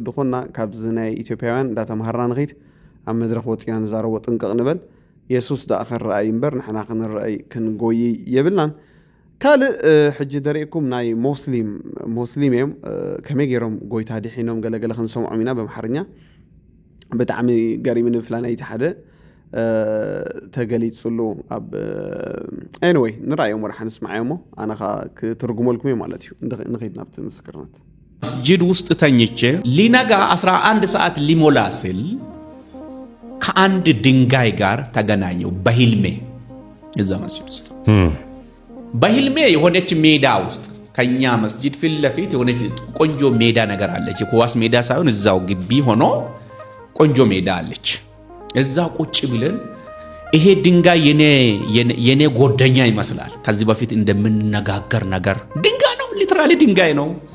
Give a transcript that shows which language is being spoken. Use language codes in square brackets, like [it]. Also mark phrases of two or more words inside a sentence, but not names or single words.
[ti] ድኾና ካብዚ ናይ ኢትዮጵያውያን እንዳተምሃርና ንኸይድ ኣብ መድረኽ ወፂና ንዛረቦ ጥንቅቕ ንበል ኢየሱስ ዳኣ ክንረአይ እምበር ንሕና ክንረአይ ክንጎይ የብልናን ካልእ ሕጂ ደሪእኩም ናይ ሙስሊም እዮም ከመይ ገይሮም ጎይታ ዲሒኖም ገለገለ ክንሰምዖም ኢና በምሓርኛ ብጣዕሚ ገሪምን ብፍላይ ናይቲ ሓደ ተገሊፅሉ ኣብ ኤኒዌይ ንራእዮም ወርሓ ንስማዕ እሞ ኣነ ኸ ክትርጉመልኩም እየ ማለት እዩ ንኸይድ ናብቲ ምስክርነት [am] መስጂድ ውስጥ ተኝቼ ሊነጋ 11 ሰዓት ሊሞላ ሲል ከአንድ ድንጋይ ጋር ተገናኘው በህልሜ እዛ መስጂድ ውስጥ በህልሜ የሆነች ሜዳ ውስጥ ከኛ መስጂድ ፊት ለፊት የሆነች ቆንጆ ሜዳ ነገር አለች የኳስ ሜዳ ሳይሆን እዛው ግቢ ሆኖ ቆንጆ ሜዳ አለች እዛው ቁጭ ብለን ይሄ ድንጋይ የኔ ጎደኛ ይመስላል ከዚህ በፊት እንደምንነጋገር ነገር ድንጋይ ነው ሊትራሊ ድንጋይ ነው